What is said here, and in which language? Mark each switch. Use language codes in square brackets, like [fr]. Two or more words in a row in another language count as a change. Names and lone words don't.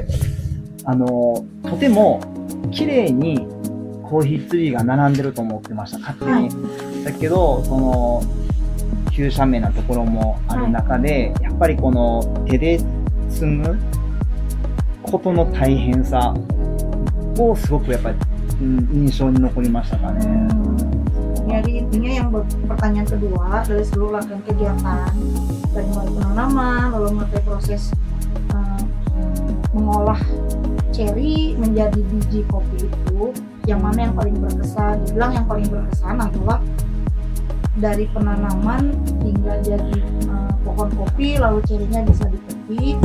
[ja] とても綺麗にコーヒーツリーが並んでると思ってました、勝手に。だけど、その急斜面なところもある中で、やっぱりこの手で摘むことの大変さをすごくやっぱり、印象に残りましたかね。 [id] Jadi intinya yang pertanyaan kedua dari seluruh rangkaian kegiatan dari mulai penanaman lalu mulai proses mengolah cherry menjadi biji kopi itu, yang mana yang paling berkesan? Dibilang yang paling berkesan adalah dari penanaman hingga jadi pohon kopi lalu cherry-nya bisa dipetik.